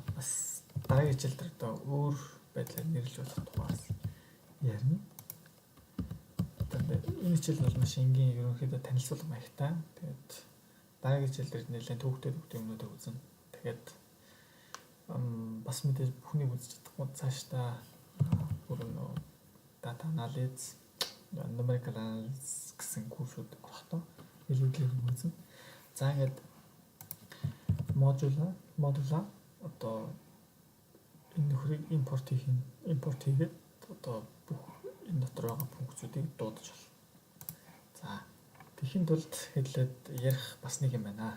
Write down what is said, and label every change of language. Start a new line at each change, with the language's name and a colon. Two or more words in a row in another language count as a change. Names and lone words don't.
Mongolian: Бас дараагийн хичээл дээр одоо өөр байдлаар нэрлэж болох тухайс ярина. Тэгээд энэ хичээл бол маш энгийн ерөнхийдөө танилцуулга маягтай. Тэгээд дараагийн хичээл дээр нэлээд төвөгтэй юмнуудыг үзнэ. Тэгээд бас мэдээж бүхнийг үзэж чадахгүй цаашдаа бүр нөө
English: data analysis, numerical analysis
Mongolian: гэсэн курсууд орохдоо илүүдлийг үзнэ. За ингээд модула одоо энэ нөхрийг импорт хийгээд одоо бүх энэ дотор байгаа функцүүдийг дуудаж болно. За тэхийн тулд хэдлээд ярих бас нэг юм байна.